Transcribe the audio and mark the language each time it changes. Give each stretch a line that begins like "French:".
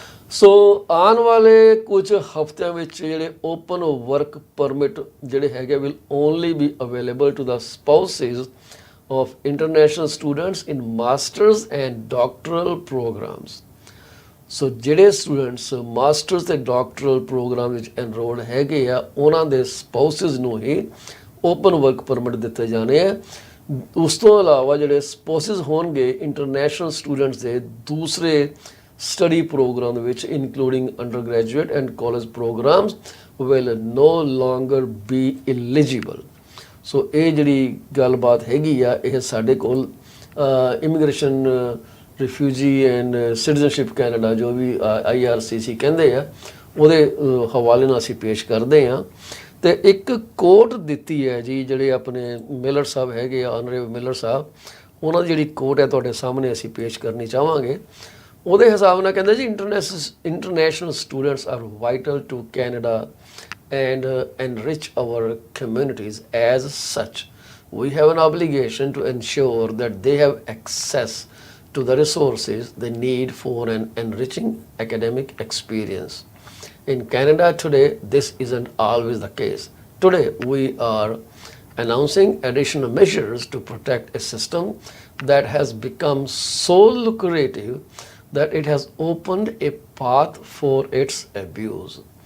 Punjabi: ਸੋ ਆਉਣ ਵਾਲੇ ਕੁਝ ਹਫ਼ਤਿਆਂ ਵਿੱਚ ਜਿਹੜੇ ਓਪਨ ਵਰਕ ਪਰਮਿਟ ਜਿਹੜੇ ਹੈਗੇ
English: Will only be available to the spouses of international students in masters and doctoral programs.
Punjabi: ਸੋ ਜਿਹੜੇ ਸਟੂਡੈਂਟਸ ਮਾਸਟਰਸ ਤੇ ਡਾਕਟਰਲ ਪ੍ਰੋਗਰਾਮ ਵਿੱਚ ਐਨਰੋਲਡ ਹੈਗੇ ਆ ਉਹਨਾਂ ਦੇ ਸਪਾਊਸਿਸ ਨੂੰ ਹੀ ਓਪਨ ਵਰਕ ਪਰਮਿਟ ਦਿੱਤੇ ਜਾਣੇ ਆ। ਉਸ ਤੋਂ ਇਲਾਵਾ ਜਿਹੜੇ ਸਪਾਊਸਿਸ ਹੋਣਗੇ ਇੰਟਰਨੈਸ਼ਨਲ ਸਟੂਡੈਂਟਸ ਦੇ ਦੂਸਰੇ
English: study program which including undergraduate and college programs will no longer be eligible. So
Punjabi: ਇਹ ਜਿਹੜੀ ਗੱਲਬਾਤ ਹੈਗੀ ਆ ਇਹ ਸਾਡੇ ਕੋਲ immigration refugee and citizenship Canada ਜੋ ਵੀ IRCC ਕਹਿੰਦੇ ਆ ਉਹਦੇ ਹਵਾਲੇ ਨਾਲ ਅਸੀਂ ਪੇਸ਼ ਕਰਦੇ ਆ। ਤੇ ਇੱਕ ਕੋਟ ਦਿੱਤੀ ਹੈ ਜੀ ਜਿਹੜੇ ਆਪਣੇ ਮਿਲਰ ਸਾਹਿਬ ਹੈਗੇ ਆ ਆਨਰੇਬਲ ਮਿਲਰ ਸਾਹਿਬ, ਉਹਨਾਂ ਦੀ ਜਿਹੜੀ ਕੋਟ ਹੈ ਤੁਹਾਡੇ ਸਾਹਮਣੇ ਅਸੀਂ ਪੇਸ਼ ਕਰਨੀ ਚਾਹਾਂਗੇ। ਉਹਦੇ ਹਿਸਾਬ ਨਾਲ ਕਹਿੰਦੇ ਜੀ
English: International students are vital to Canada and enrich our communities. As such, we have an obligation to ensure that they have access to the resources they need for an enriching academic experience. In Canada today, this isn't always the case. Today, we are announcing additional measures to protect a system that has become so lucrative that it has opened a path for its abuse.